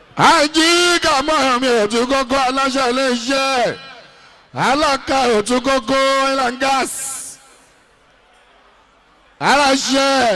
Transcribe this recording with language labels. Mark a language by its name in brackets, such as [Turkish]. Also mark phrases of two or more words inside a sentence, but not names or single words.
[Yoruba] Àjí ká mọ́ mi ò tún kọ́kọ́ aláṣẹ iléeṣẹ́. Aláka ò tún kọ́kọ́ [English] oil and gas. [Yoruba] Aláṣẹ.